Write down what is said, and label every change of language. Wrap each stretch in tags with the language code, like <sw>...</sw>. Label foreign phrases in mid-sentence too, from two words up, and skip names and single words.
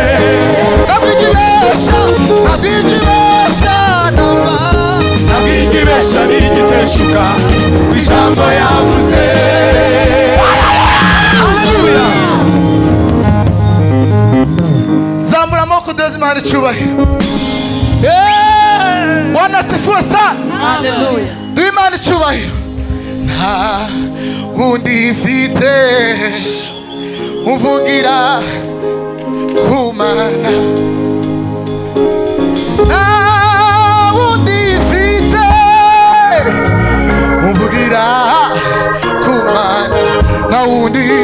<rw>ntabwo igibesha namba ntabwo igibesha ntigiteshuka ku ijambo yavuze zamura amaboko duhe Imana icyubahiro</rw> <sw>Bwana asifiwe sana</sw> <en>Hallelujah.</en> <rw>duhe Imana icyubahiro nta wundi mfite uvugira ku Mana nta wundi mfite uvugira ku Mana nta wundi</rw>